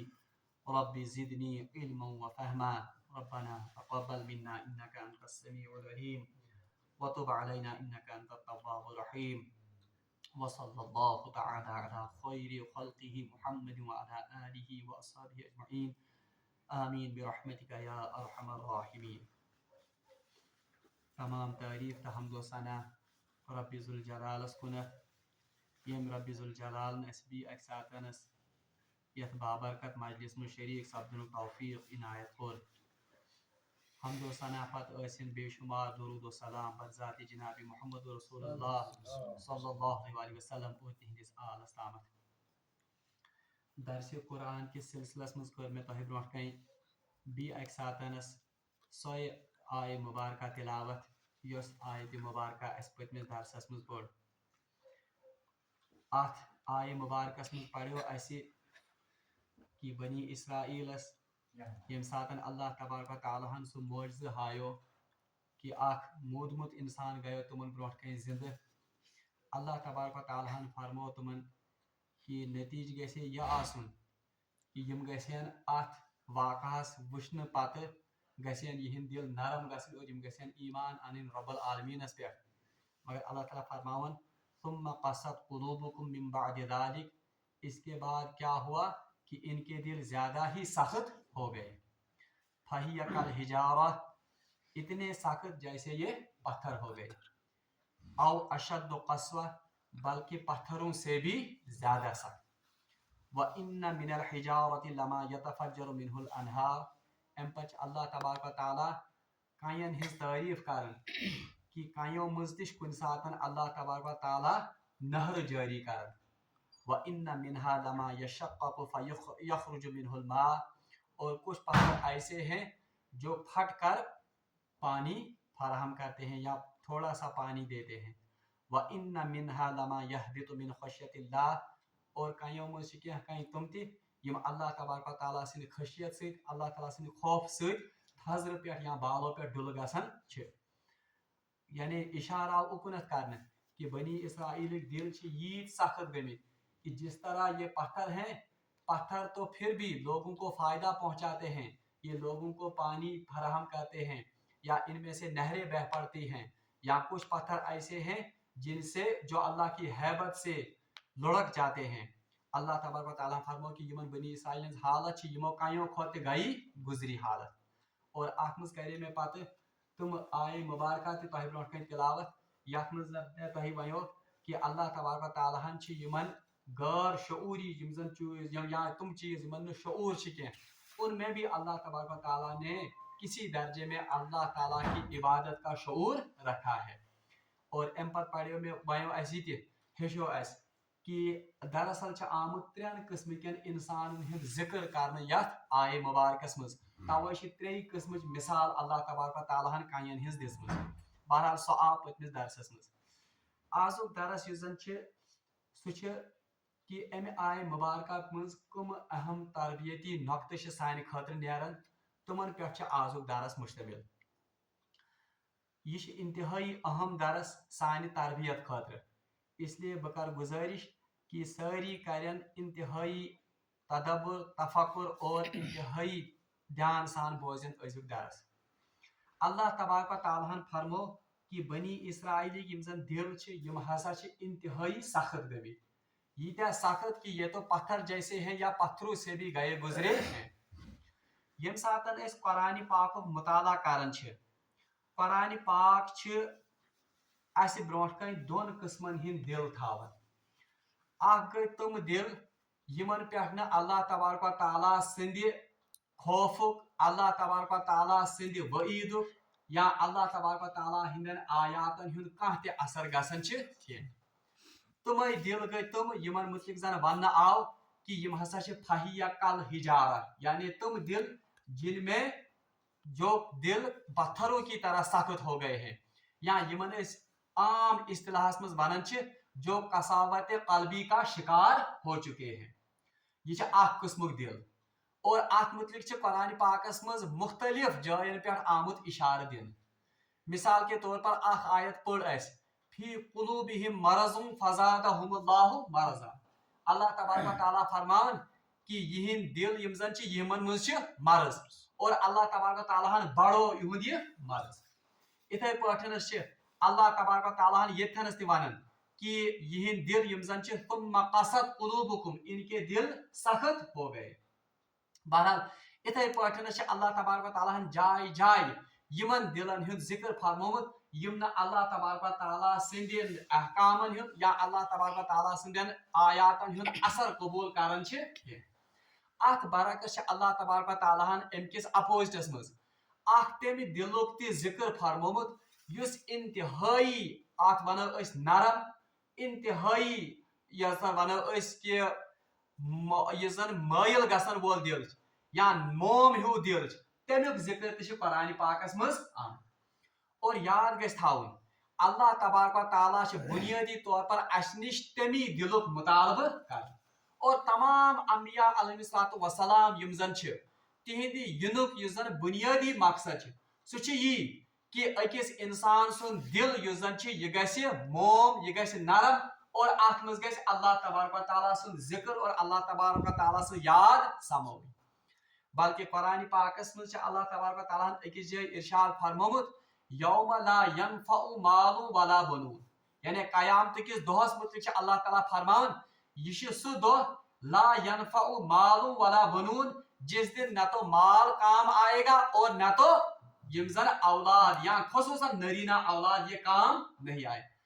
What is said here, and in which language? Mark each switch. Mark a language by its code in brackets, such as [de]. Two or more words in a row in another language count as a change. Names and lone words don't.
[ar] رب زدني علما وفهما. ربنا تقبل منا إنك أنت السميع العليم وتب علينا إنك أنت التواب الرحيم. وصلى الله تعالى على خير خلقه محمد وعلى آله وأصحابه أجمعين. آمین برحمتک یا ارحم الراحمین. [ks] تمام تعریف تہ حمد و ثنا رب ذوالجلالس کنتھ یم رب ذوالجلال اس بی اکہ ساتنس یتھ بابرکت مجلس میں شریک سپدن توفیق عنایت کور. حمد و ثنا پتہ ٲسِن بے شمار درود و سلام بر ذات جناب محمد رسول اللہ صلی اللہ علیہ وسلم اور تہندس آلس تامت. درس قرآن کس سلسلس مز کر میں تہ برونٛٹھ کَنۍ بی اکہ ساتنس سوے آیہ مبارکہ تلاوت یس آیت مبارکہ اس پتمس درسس مز پڑ. ات آیہ مبارکس مز پڑھو اسہ کہ بنی اسرائیلس یم ساتن اللہ تبارک و تعالیٰ ہن سہ معجزہ ہایو کہ اخ مودمت انسان گیو تمن برونٛٹھ کَنۍ زندہ. اللہ تبارک و تعالیٰ ہن فرمو تمن کہ نتیجہ گژھِ یہ آسن کہ یم گژھن ات واقعس وچھنہ پتہ گژھن یہند دل نرم گژھن اور یم گژھن ایمان انن رب العالمینس پہ. مگر اللہ تعالیٰ فرماون [ar] ثم قست قلوبکم من بعد ذلك، [ur] اس کے بعد کیا ہوا کہ ان کے دل زیادہ ہی سخت ہو گئے. [ar] فہی کالحجارہ، [ur] اتنے سخت جیسے یہ پتھر ہو گئے. [ar] او اشد قسوہ، [ur] بلکہ پتھروں سے بھی زیادہ سخت. [ar] وَإِنَّ مِنَ الْحِجَارَةِ لَمَا يَتَفَجَّرُ مِنْهُ الْأَنْهَارُ. [ks] ام پچ اللہ تبارک و تعالیٰ کائن ہز تعریف کرن کہ کائیوں مز تہ کن ساتن اللہ تبارک و تعالیٰ نہر جاری کرن. [ar] وَإِنَّ مِنْهَا لَمَا يَشَقَّقُ فَيَخْرُجُ مِنْهُ الْمَاءُ، [ur] اور کچھ پتھر ایسے ہیں جو پھٹ کر پانی فراہم کرتے ہیں یا تھوڑا سا پانی دیتے ہیں. [ar] وَإِنَّ مِنْهَا لَمَا يَهْبِطُ مِنْ خَشْيَةِ اللَّهِ، [ks] اور کائیوں مز کینٛہہ کائیں تم تہ یم اللہ تبارک و تعالیٰ سٕنٛدِ خشیت سۭتۍ اللہ تعالیٰ سٕنٛدِ خوف سۭتۍ تھزرٕ پٮ۪ٹھ یا بالو پٮ۪ٹھ ڈُلہٕ گژھان چھِ. یعنی اشارہ آو اکنت کرنے کہ بنی اسرائیل دل چھ ییت سخت گمت کہ [ur] جس طرح یہ پتھر ہیں، پتھر تو پھر بھی لوگوں کو فائدہ پہنچاتے ہیں، یہ لوگوں کو پانی فراہم کرتے ہیں یا ان میں سے نہریں بہ پڑتی ہیں، یا کچھ پتھر ایسے ہیں جن سے جو اللہ کی ہیبت سے لڑک جاتے ہیں. [ks] اللہ تبارک و تعالیٰ فرمو کہ یمن بنی اسرائیل ہز حالت چھ یمو کائیوں کھوت گئی گزری حالت. اور ات مز کرے میں پتہ تم آیہ مبارکہ تہ تہ برونٛٹھ کَنۍ تلاوت یتھ مز میں تہ ونیو کہ اللہ تبارک و تعالیٰ ہن چھ یمن غیر شعوری یم زن چیز یا تم چیز یمن نہ شعور چھ کینٛہہ، [ur] ان میں بھی اللہ تبارک و تعالیٰ نے کسی درجے میں اللہ تعالیٰ کی عبادت کا شعور رکھا ہے. [ks] اور ام پتہ پڑھو میں ونیو اس یہ تہ ہیچو اس کہ دراصل چھ آمت ترین قسم کن انسان ہند ذکر کرنے یتھ آیہ مبارکس مز. توے چھ ترٛیٚیہِ قسمچ مثال اللہ تبارک و تعالیٰ ہن کائین ہز دِژمٕژ. بہرحال سُہ آو پٔتمِس درسس مز. آزُک درس یُس زن چھ سُہ چھ کہ امہ آیہ مبارکہ مز کم اہم تربیتی نقطہ چھ سانہ خٲطرٕ نیران تمن پٮ۪ٹھ چھ آزُک درس مشتمل. یہ چھ انتہائی اہم درس سانہ تربیت خٲطرٕ، [ur] اس لیے [ks] بہ کر گزارش کہ ساری کرن انتہائی تدبر تفکر اور انتہائی دھیان سان بوزن أزیُک درس. اللہ تبارک و تعالیٰ فرمو کہ بنی اسرائیلی یم زن دل یم ہسا انتہائی سخت گوی یہ سخت کہ [ur] یہ تو پتھر جیسے ہیں یا پتھروں سے بھی گئے گزرے ہیں [ks] یم ساتن اس قرآن پاک مطالعہ کران قرآن پاک اس برونٹ کن دون قسمن ہند دل تھاون اخ گئی تم دل یمن پہ نہ اللہ تبارک و تعالیٰ سند خوفک اللہ تبارک و تعالیٰ سند وعید یا اللہ تبارک و تعالیٰ ہندن آیاتن ہند کانٛہہ تہِ اثر گژھان تمے دل گئی تم یمن متعلق زن ون آو کہ یم ہسا فہی یا کل ہجارہ یعنی تم دل [ur] جن میں جو دل پتھروں کی طرح سخت ہو گئے ہیں [ks] یا یمن عام اصطلاحس مز ونان جو قساوت قلبی [ur] کا شکار ہو چکے ہیں [ks] یہ اخ قسمک دل اور ات متعلق قرآن پاکس مز مختلف جائن پہ آمت اشارہ دن [ur] مثال کے طور پر [ks] اخ آیت پڑھ اس [ar] فی قلوبہم مرض فزادہم اللہ مرضا [ks] اللہ تبارک و تعالیٰ فرمان کہ یہ دل یم زن یمن مز مرض اور اللہ تبارک و تعالیٰ بڑو یہد یہ مرض اتھے پاٹھنس اللہ تبارک و تعالیٰ یتھنس تہ ونان کہ یہ دل یم زن [ar] ثم قست قلوبکم [ur] ان کے دل سخت ہو گئے [ks] بہرحال اتھے پاٹھنس اللہ تبارک و تعالیٰ جائے جائے یمن دلن ہند ذکر فرمومت یم نہ اللہ تبارک و تعالیٰ سندین احکامن ہند یا اللہ تبارک و تعالیٰ سندین آیاتن ہند اثر قبول کران ات برعکس اللہ تبارک و تعالیٰ ام کس اپوزٹس مز اخ تمہ دلک تہ ذکر فرمومت یس انتہائی ات ونو اس نرم انتہائی یس ونو اس کہ یہ زن مائل گژھن وول دل یا موم ہیو دل تمیک ذکر تہ قرآن پاکس مز آمت اور یاد گژھِ تھاون اللہ تبارک و تعالیٰ بنیادی طور پر اس نش تمی دلک مطالبہ کر اور تمام انبیاء علیہ الصلوۃ والسلام یم زن تہند ینک یس زن بنیادی مقصد سہ یہ کہ اکس انسان سن دل یس زن یہ گژھِ موم یہ گژھِ نرم اور ات مز گژھِ اللہ تبارک و تعالیٰ سن ذکر اور اللہ تبارک و تعالیٰ سن یاد سمو بلکہ قرآن پاکس مز اللہ تبارک و تعالیٰ اکس جائے ارشاد فرمومت [ar] یوم لا ینفع مال ولا بنون [ks] یعنی قیامت کس دہس متعلق اللہ تعالیٰ فرمان یہ سہ دہ [ar] لا ینفع مال ولا بنون [ur] جس دن نہ تو [ks] مال کام آئے گا اور نہ تو یم زن [ur] اولاد یا خصوصاً نرینہ اولاد یہ کام نہیں آئے